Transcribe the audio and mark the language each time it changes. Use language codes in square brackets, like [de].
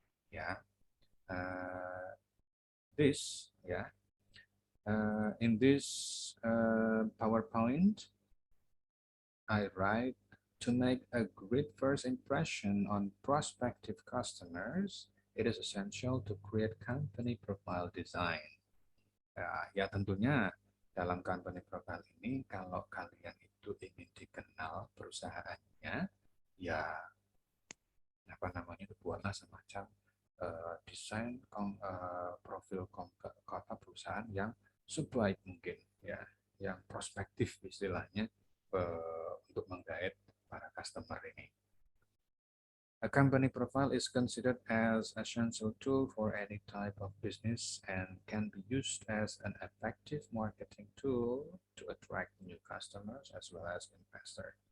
[en] Ya, uh, this ya. In this PowerPoint, I write to make a great first impression on prospective customers. It is essential to create company profile design. [id] Ya tentunya dalam company profile ini, kalau kalian itu ingin dikenal perusahaannya, ya apa namanya, buatlah semacam desain profil kota perusahaan yang sebaik mungkin, ya, yang prospektif istilahnya, untuk menggait para customer ini. [en] A company profile is considered as an essential tool for any type of business and can be used as an effective marketing tool to attract new customers as well as investors.